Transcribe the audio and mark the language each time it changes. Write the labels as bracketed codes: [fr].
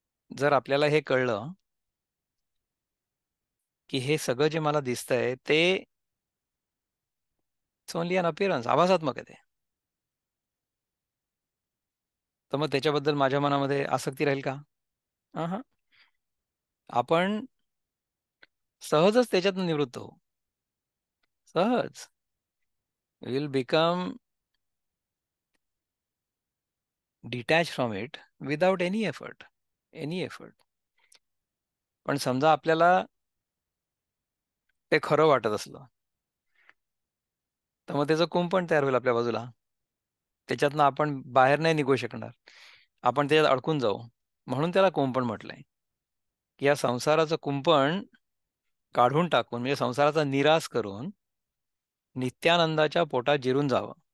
[mr] जर आपल्याला हे कळलं, की हे सगळं जे मला दिसतंय ते [en] it's only an appearance, [mr] आभासात्मक आहे ते. तर मग त्याच्याबद्दल माझ्या मनामध्ये आसक्ती राहील का? अहं. आपण सहजच त्याच्यातून निवृत्त होऊ. सहज. [en] We will become detach from it without any effort. Any effort. [mr] पण समजा आपल्याला ते खरं वाटत असलं, तर मग त्याचं कुंपण तयार होईल आपल्या बाजूला. त्याच्यातनं आपण बाहेर नाही निघू शकणार. आपण त्याच्यात अडकून जाऊ. म्हणून त्याला कुंपण म्हटलंय, की या संसाराचं कुंपण काढून टाकून म्हणजे संसाराचा निराश करून नित्यानंदाच्या पोटात जिरून जावं.